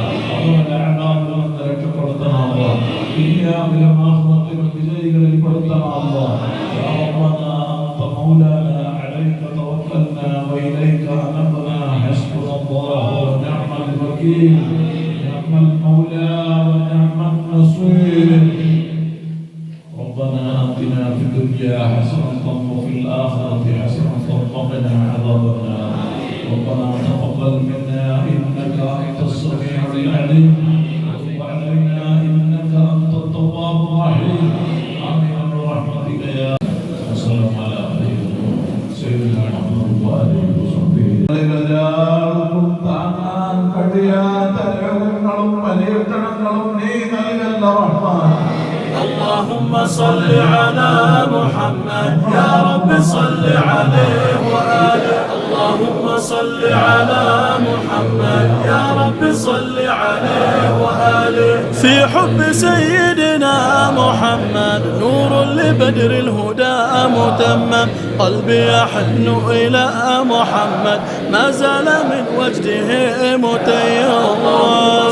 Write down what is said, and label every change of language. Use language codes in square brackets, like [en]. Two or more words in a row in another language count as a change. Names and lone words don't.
[ml] അതുപോലെ അഅമാലിൽ നിന്ന് രക്ഷപ്പെടുത്തണം അല്ലാഹ്. ദുനിയാവിലും ആഖിറത്തിലും വിജയികളിൽ പെടുത്തണം അല്ലാഹ്. [ar] يا ربنا أنت مولانا عليك توكلنا وإليك أنبنا حسبنا الله ونعم الوكيل. نعم المولى ونعم النصير. ربنا آتنا في الدنيا حسنة وفي الآخرة حسنة وقنا عذاب النار. ربنا تقبل منا إنك أنت السميع العليم وتب علينا إنك أنت التواب الرحيم. آمين برحمتك يا وسلم على سيدنا محمد وآله وصحبه. [ml] താങ്ങാൻ കഴിയാത്ത രോഗങ്ങളും പരീക്ഷണങ്ങളും നീ നൽകല്ല റഹ്മാൻ. [ar] اللهم صل على محمد يا رب صل عليه وآله اللهم صل على محمد يا رب صل عليه وآله في حب سيدنا محمد نور لبدر الهدى متمم قلبي يحن إلى محمد ما زال من وجده متيم اللهم